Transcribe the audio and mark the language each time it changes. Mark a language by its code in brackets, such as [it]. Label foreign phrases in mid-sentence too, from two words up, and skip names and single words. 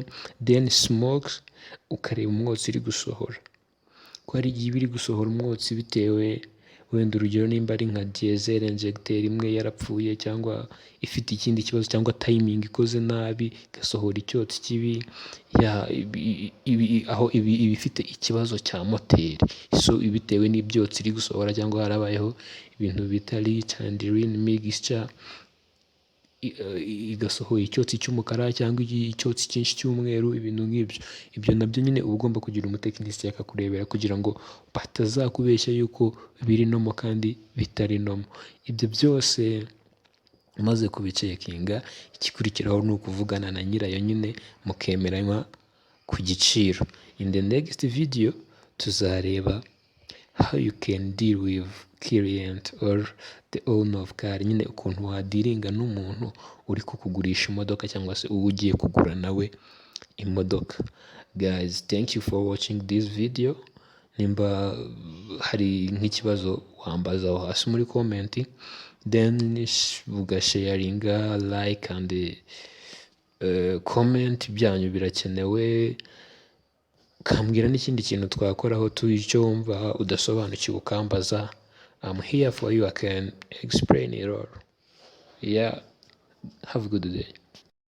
[en] Then smokes, [rw] ukareba umwotsi iri gusohora, ko hari igihe iba iri gusohora umwotsi bitewe, wenda urugero nimba ari nka diesel injecteur imwe yarapfuye cyangwa ifite ikindi kibazo, cyangwa timing ikoze nabi igasohora icyotsi kibi, aho iba ifite ikibazo cya moteri, so bitewe n'ibyotsi iri gusohora cyangwa harabayeho ibintu bita [en] leach and rain mixture, [rw] igasohora icyotsi cy'umukara cyangwa icyotsi cyinshi cy'umweru, ibintu nk'ibyo. Ibyo nabyo nyine uba ugomba kugira umutekinisiye akakurebera kugira ngo batazakubeshya yuko biri nomo kandi bitari nomo. Ibyo byose umaze kubicekinga, igikurikiraho ni ukuvugana na nyirayo nyine mukemeranywa ku giciro. [en] In the next video tuzareba how you can deal with client or the owner of car, [rw] nyine ukuntu wadiringa n'umuntu uri kukugurisha imodoka cyangwa se uwo ugiye kugura nawe imodoka. [en] Guys, thank you for watching this video. [rw] Nimba hari nk'ikibazo wambaza aho hasi muri comment, then ugasharinga, [en] like and comment, [rw] byanyu birakenewe. Kambwira n'ikindi kintu twakoraho icyo wumva udasobanukiwe ukambaza. [en] I'm here for you, I can explain it all. Yeah, have a good day.